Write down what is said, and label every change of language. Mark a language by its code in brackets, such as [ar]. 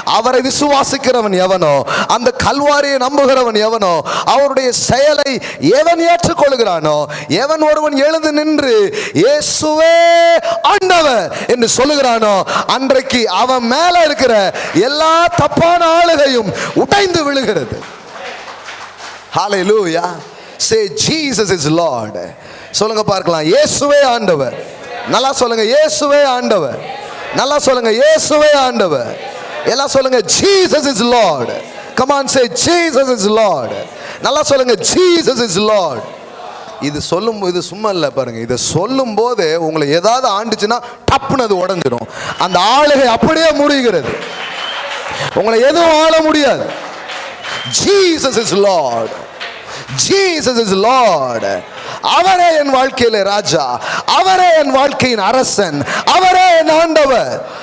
[ta] அவரை விசுவாசிக்கிறவன் எவனோ, அந்த கல்வாரியை நம்புகிறவன் எவனோ, அவருடைய செயலை எவன் ஏற்றுக்கொள்கிறானோ, எவன் ஒருவன் எழுந்து நின்று இயேசுவே ஆண்டவர் என்று சொல்லுகிறானோ, அன்றைக்கு அவன் மேல இருக்கிற எல்லா தப்பான ஆளுகையும் உடைந்து விழுகிறது. Hallelujah. [en] Say Jesus is Lord. [ta] சொல்லுங்க பார்க்கலாம், இயேசுவே ஆண்டவர். நல்லா சொல்லுங்க, இயேசுவே ஆண்டவர். நல்லா சொல்லுங்க, இயேசுவே ஆண்டவர். எல்லாம் சொல்லுங்க, [en] Jesus is Lord. Come on, say Jesus is Lord. [ta] நல்லா சொல்லுங்க, [en] Jesus is Lord. [ta] இது சும்மா இல்லை பாருங்க. இதை சொல்லும் போது உங்களை ஏதாவது ஆண்டுச்சுன்னா டப்புன்னு அது உடஞ்சிடும். அந்த ஆளுகை அப்படியே முடிகிறது. உங்களை எதுவும் ஆள முடியாது. [en] Jesus is Lord. Jesus is Lord. [ta] அவரே என் வாழ்க்கையில ராஜா, அவரே என் வாழ்க்கையின் அரசன், அவரே என் ஆண்டவர்.